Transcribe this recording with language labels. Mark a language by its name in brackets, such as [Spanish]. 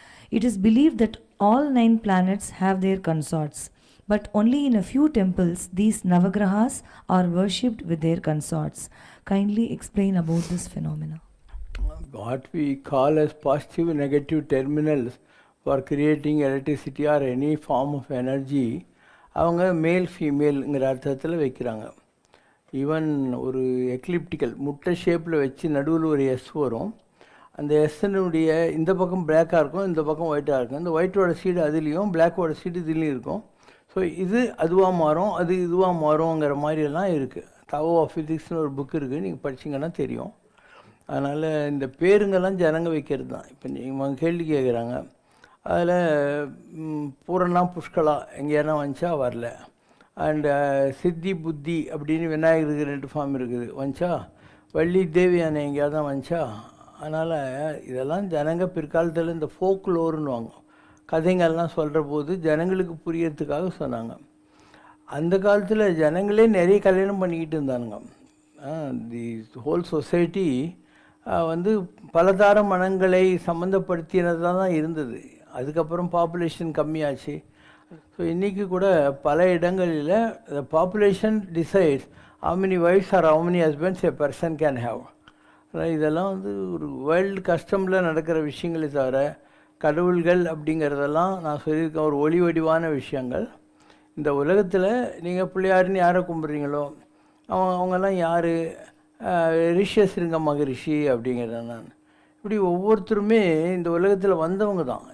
[English] It is believed that all 9 planets have their consorts, but only in a few temples these Navagrahas are worshipped with their consorts. Kindly explain about this phenomena. What we call as positive negative terminals for creating electricity or any form of energy, [Tamil] அவங்க மேல் ஃபீமேலுங்கிற அர்த்தத்தில் வைக்கிறாங்க. Even ஒரு எக்லிப்டிக்கல் முட்டை ஷேப்பில் வச்சு நடுவில் ஒரு எஸ் வரும். அந்த எஸ்னுடைய இந்த பக்கம் பிளாக்காக இருக்கும், இந்த பக்கம் ஒயிட்டாக இருக்கும். இந்த ஒயிட்டோட சீடு அதுலேயும் பிளாக்கோட சீடு இதுலேயும் இருக்கும். ஸோ இது அதுவாக மாறும், அது இதுவாக மாறுங்கிற மாதிரியெல்லாம் இருக்குது. தவோ ஆஃப் ஃபிசிக்ஸ்னு ஒரு புக் இருக்குது, நீங்கள் படிச்சிங்கன்னா தெரியும். அதனால் இந்த பேருங்கெல்லாம் ஜனங்க வைக்கிறது தான். இப்போ நீங்கள் கேள்வி கேட்குறாங்க, அதில் பூரணா புஷ்கலா எங்கேயானா வந்துச்சா? வரல. அண்டு சித்தி புத்தி அப்படின்னு விநாயகருக்கு 2 ஃபார்ம் இருக்குது, வந்துச்சா? வள்ளி தேவியான எங்கேயாவது தான் வந்துச்சா? அதனால் இதெல்லாம் ஜனங்க பிற்காலத்தில் இந்த ஃபோக்லோர்னுவாங்க, கதைங்கள்லாம் சொல்கிற போது ஜனங்களுக்கு புரியறதுக்காக சொன்னாங்க. அந்த காலத்தில் ஜனங்களே நிறைய கல்யாணம் பண்ணிக்கிட்டு இருந்தானுங்க. [English] the whole society [Tamil] வந்து பலதார மனங்களை சம்மந்தப்படுத்தினதாக தான் இருந்தது. அதுக்கப்புறம் பாப்புலேஷன் கம்மியாச்சு. ஸோ இன்றைக்கி கூட பல இடங்களில் [English] the population decides how many wives or how many husbands a person can have. [Tamil] இதெல்லாம் வந்து ஒரு வேர்ல்டு கஸ்டமில் நடக்கிற விஷயங்களே தவிர கடவுள்கள் அப்படிங்கிறதெல்லாம் நான் சொல்லியிருக்கேன் ஒரு ஒளி வடிவான விஷயங்கள். இந்த உலகத்தில் நீங்கள் பிள்ளையாருன்னு யாரை கும்பிட்றீங்களோ அவங்கெல்லாம் யார்? ரிஷியஸ்ருங்க மகரிஷி அப்படிங்கிறேன் நான். இப்படி ஒவ்வொருத்தருமே இந்த உலகத்தில் வந்தவங்க தான்.